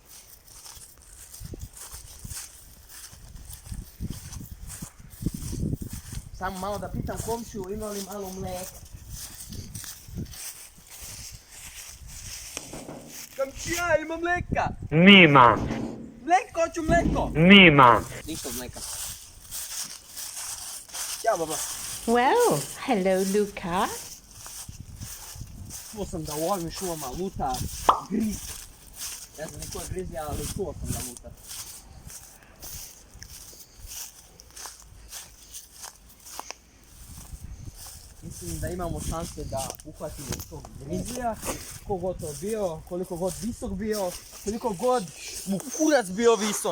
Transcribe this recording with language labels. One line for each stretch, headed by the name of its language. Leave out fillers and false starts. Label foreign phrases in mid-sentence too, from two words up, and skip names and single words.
Bosnian: Samo malo da pitam komšiju, ima li malo mlijeka? Komšija, ima mlijeka? Nima. Mlijeko, hoću mlijeko! Nima. Ništa od mlijeka. Ćao, baba.
English: Well, hello, Luca.
Bosnian: Čuo sam da u ovim šumama luta griz. Ne znam niko je grizija, ali čuo sam da luta. Mislim da imamo šanse da uhvatimo tog grizija, kogod to bio, koliko god visok bio, koliko god mu kurac bio visok.